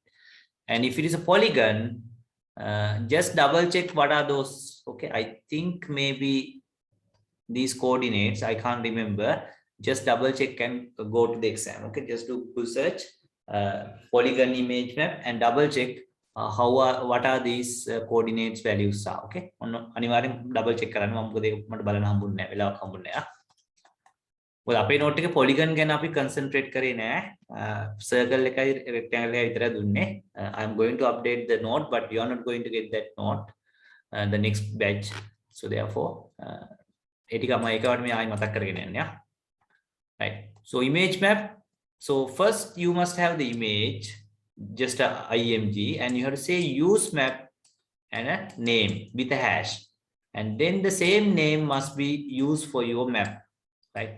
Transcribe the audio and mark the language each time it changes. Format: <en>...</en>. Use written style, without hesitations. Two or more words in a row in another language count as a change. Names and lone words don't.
<en>And if it is a polygon, just double check what are those. Okay, I think maybe these coordinates, I can't remember. Just double check and go to the exam. Okay, just do Google search polygon image map and double check what are these coordinates values are.</en> <si>Okay, අනිවාර්යෙන්</si> <en>double check</en> <si>කරන්න. මම මොකද ඒක මට බලන්න හම්බුනේ නැහැ, වෙලාවක් හම්බුනේ නැහැ. මොකද අපේ note එකේ polygon ගැන අපි concentrate කරේ නැහැ. Circle එකයි rectangle එකයි විතරයි දුන්නේ.</si> <en>I am going to update the note, but you are not going to get that note the next batch. So therefore</en> <si>ඒ ටික මම ඒකවට මේ ආයි මතක් කරගෙන යන්නේ.</si> <en>Right, so image map. So first you must have the image, just a img, and you have to say use map and a name with a hash, and then the same name must be used for your map, right?</en>